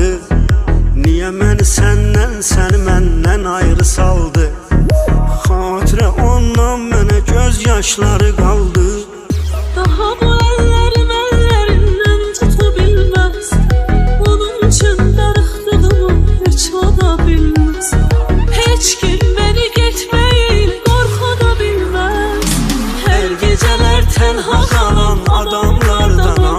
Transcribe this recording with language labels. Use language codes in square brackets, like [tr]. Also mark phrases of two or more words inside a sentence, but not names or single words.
[az] Niyə məni səndən, səni məndən ayrı saldı? Xatirə ondan mənə göz yaşları qaldı. [tr] Daha bu ellerim ellerinden tutabilmez. Onun için darıxdığımı hiç o da bilmez. Hiç kim beni geçmeyin korku da bilmez. Her geceler tenha kalan adamlardanam.